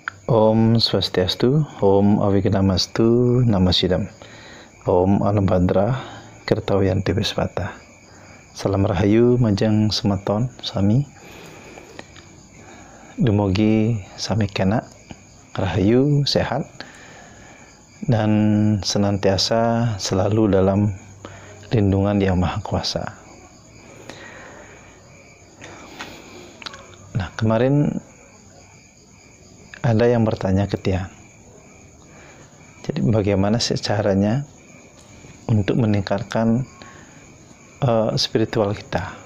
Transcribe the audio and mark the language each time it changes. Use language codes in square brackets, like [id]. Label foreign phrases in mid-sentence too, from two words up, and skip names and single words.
[sa] Om Swastiastu, Om Avignamastu, Namasidam, Om Anubhadra, Kertawiyanti Wispata. [ban] Salam Rahayu, Majang Semeton, Sami. Dumugi Sami kena, Rahayu, [id] sehat, dan senantiasa selalu dalam lindungan Yang Maha Kuasa. Nah, kemarin ada yang bertanya ke Tiang, jadi bagaimana sih caranya untuk meningkatkan spiritual kita?